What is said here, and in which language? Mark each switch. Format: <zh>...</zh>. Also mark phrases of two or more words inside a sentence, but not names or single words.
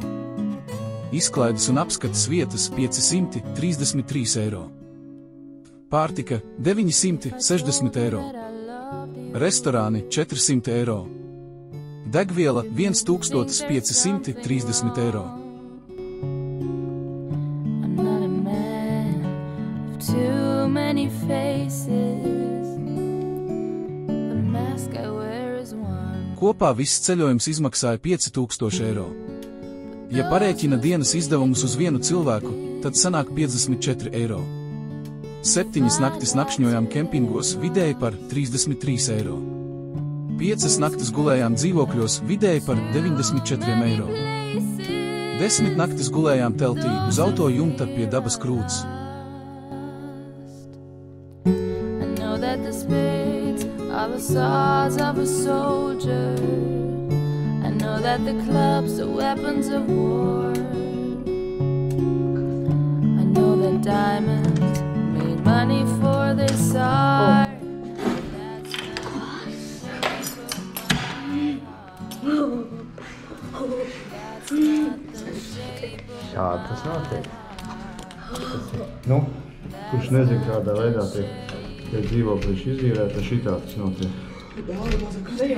<lv>Izklaides un apskates vietas 533 eiro. Pārtika 960 eiro. Restorāni 400 eiro. Degviela 1530 eiro.</lv> <en>I'm not a man of too many faces. The mask I wear is one.</en> <lv>Kopā viss ceļojums izmaksāja 5000 eiro. Ja parēķina dienas izdevumus uz vienu cilvēku, tad sanāk 54 eiro. 7 naktis nakšņojām kempingos vidēji par 33 eiro. 5 naktis gulējām dzīvokļos vidēji par 94 eiro. 10 naktis gulējām teltī uz auto jumta pie dabas krūts.</lv> <en>I know that the spades are the swords of a soldier. I know that the clubs are weapons of war. I know that diamonds made money for this art.</en> <lv>Šādi tas notiek. Nu, kurš nezin, kādā veidā tiek dzīvoklīši izīrēt, tad šitā tas notiek.</lv>